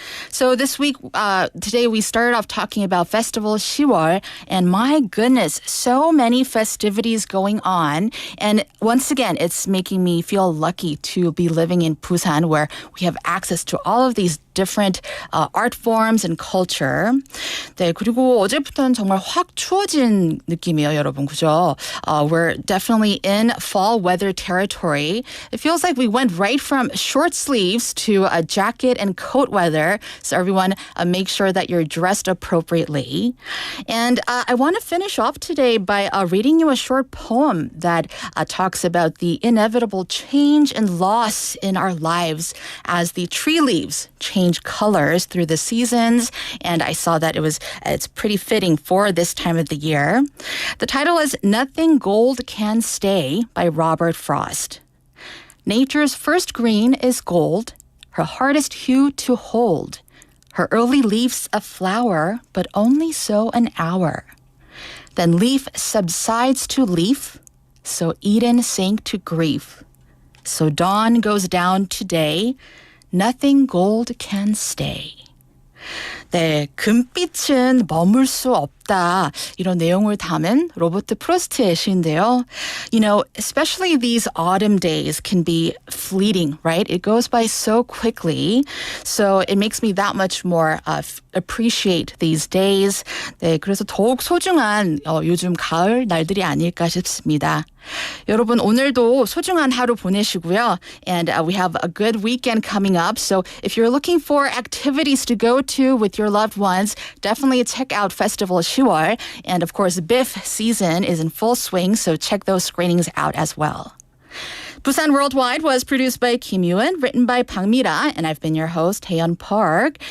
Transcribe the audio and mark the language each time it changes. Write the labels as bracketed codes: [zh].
[en] So this week, today we started off talking about Festival 10월, and my goodness, so many festivities going on. And once again, it's making me feel lucky to be living in Busan, where we have access to all of these different art forms and culture. [ko] 네, 그리고 어제부터는 정말 확 추워진 느낌이에요, 여러분, 그죠? [en] We're definitely in fall weather territory. It feels like we went right from short sleeves to a jacket and coat weather. So everyone, make sure that you're dressed appropriately. And I want to finish off today by reading you a short poem that talks about the inevitable change and loss in our lives as the tree leaves change colors through the seasons. And I saw that it's pretty fitting for this time of the year. The title is Nothing Gold Can Stay by Robert Frost. Nature's first green is gold, her hardest hue to hold. Her early leaves a flower, but only so an hour. Then leaf subsides to leaf, so Eden sank to grief. So dawn goes down to day, nothing gold can stay. [ko] 네, 금빛은 머물 수 없다. 이런 내용을 담은 로버트 프로스트의 시인데요. [en] You know, especially these autumn days can be fleeting, right? It goes by so quickly. So it makes me that much more appreciate these days. [ko] 네, 그래서 더욱 소중한 요즘 가을 날들이 아닐까 싶습니다. 여러분 오늘도 소중한 하루 보내시고요. [en] And we have a good weekend coming up. So if you're looking for activities to go to with your loved ones, definitely check out Festival 10월. And of course, BIFF season is in full swing, so check those screenings out as well. Busan Worldwide was produced by Kim Yoon, written by Bang Mira, and I've been your host, Haeyeon Park.